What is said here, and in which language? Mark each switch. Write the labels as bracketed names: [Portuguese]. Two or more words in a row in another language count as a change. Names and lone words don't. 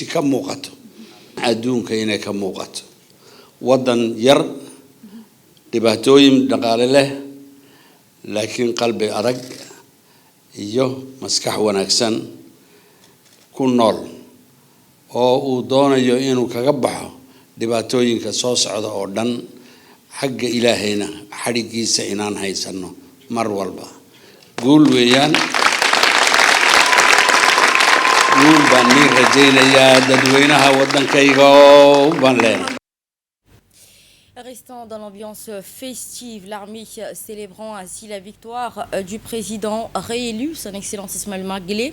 [Somali] ka muuqato adduunka inay ka muuqato wadan yar dhibaatooyin dhaqaale leh laakiin qalbi adag iyo maskax wanaagsan ku nool oo uu doonayo inuu kaga baxo dhibaatooyinka soo socda oo dhan xagga ilaahayna xarigiisa inaan haysano mar walba guul weeyaan [French] Restant dans l'ambiance festive, l'armée célébrant ainsi la victoire du président réélu, Son Excellence Ismaël Omar Guelleh.